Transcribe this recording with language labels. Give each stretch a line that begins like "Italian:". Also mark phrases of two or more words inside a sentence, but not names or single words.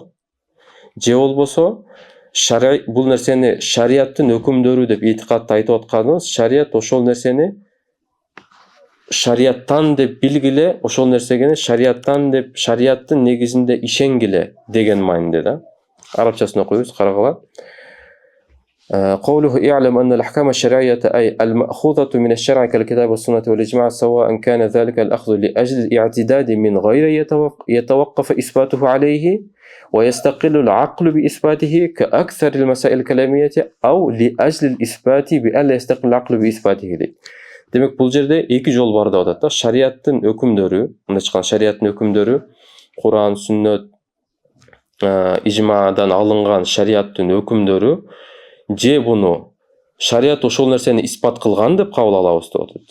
Kyrgyz: Же болбосо, бул нерсени шариаттын өкүмдөрү деп i'tiqadты айтып атканыбыз, шариат ошол нерсени шариаттан деп билгиле, ошол нерсени шариаттан деп, шариаттын негизинде ишенгиле деген маанинде да. Арабчасын окуйбуз, карагыла.
Arabic: قوله اعلم أن الأحكام الشرعية أي المأخوذة من الشرع كالكتاب والسنة والإجماع سواء كان ذلك الأخذ لأجل الاعتداد من غير يتوقف إثباته عليه ويستقل العقل بإثباته كأكثر المسائل الكلامية أو لأجل الإثبات بألا يستقل العقل بإثباته.
Kyrgyz: Демек бул жерде эки жол бар деп атат да. Шариаттын өкүмдөрү, мындай чыккан шариаттын өкүмдөрү, Куран, Сүннөт, ижмадан алынган шариаттын өкүмдөрү, же буну шариат ошол нерсени исбат кылган деп кабыл алабыз деп атат.